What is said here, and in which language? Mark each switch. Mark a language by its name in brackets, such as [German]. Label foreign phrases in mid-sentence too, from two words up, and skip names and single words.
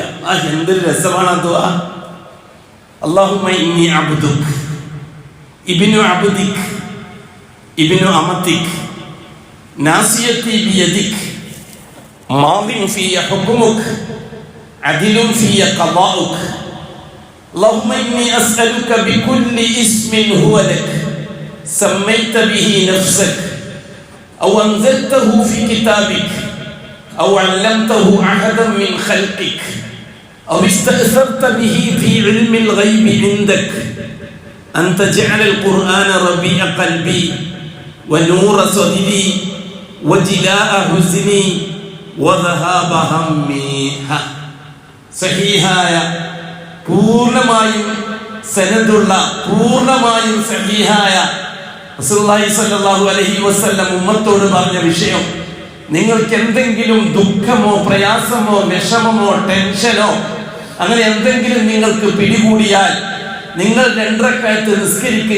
[Malayalam] ആ എന്തൊരു രസമാണ് ആ ദുആ. [Arabic] اللهم إني عبدك ابن عبدك ابن أمتك ناصيتي بيدك ماض في حكمك عدل في قضاؤك اللهم إني أسألك بكل اسم هو لك سميت به نفسك أو أنزلته في كتابك أو علمته أحدا من خلقك أو استأثرت به في علم الغيب عندك أن تجعل القرآن ربيع قلبي ونور صدري وجلاء حزني وذهاب همي. [Malayalam] സഹീഹായ പൂർണ്ണമായും സനദുള്ള പൂർണ്ണമായും സഹീഹായ റസൂലുള്ളാഹി [Arabic] صلى الله عليه وسلم [Malayalam] ഉമ്മത്തോട് പറഞ്ഞ വിഷയം, നിങ്ങൾക്ക് എന്തെങ്കിലും ദുഃഖമോ പ്രയാസമോ വിഷമമോ ടെൻഷനോ അങ്ങനെ എന്തെങ്കിലും നിങ്ങൾക്ക് പിടികൂടിയാൽ നിങ്ങൾ 2 റക്അത്ത് നിസ്കരിക്കുക.